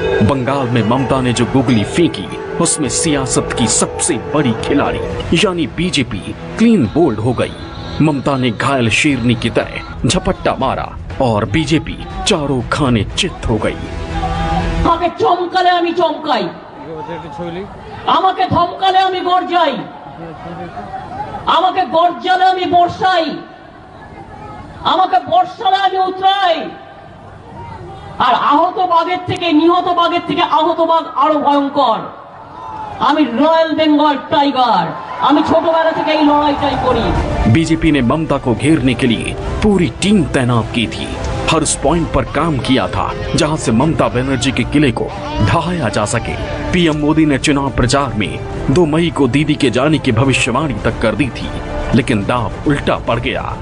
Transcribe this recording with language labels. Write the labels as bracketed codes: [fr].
[hi] बंगाल में ममता ने जो गुगली फेंकी, उसमें सियासत की सबसे बड़ी खिलाड़ी यानी बीजेपी क्लीन बोल्ड हो गई। ममता ने घायल शेरनी की तरह झपट्टा मारा और बीजेपी चारों खाने चित हो गई। [bn] আমাকে চমকালে আমি চমকাই, আমাকে ধমকালে আমি গর্জাই, আমাকে গর্জালে আমি বর্ষাই, আমাকে বর্ষালে আমি উতরাই। আর আহত বাঘের থেকে, নিহত বাঘের থেকে আহত বাঘ আরো ভয়ঙ্কর। আমি রয়্যাল বেঙ্গল টাইগার, আমি ছোটবেলা থেকে এই লড়াইটাই করি। [hi] बीजेपी ने ममता को घेरने के लिए पूरी टीम तैनात की थी। हर उस पॉइंट पर काम किया था जहां से ममता बनर्जी के किले को ढहाया जा सके। पीएम मोदी ने चुनाव प्रचार में 2 मई को दीदी के जाने की भविष्यवाणी तक कर दी थी, लेकिन दांव उल्टा पड़ गया।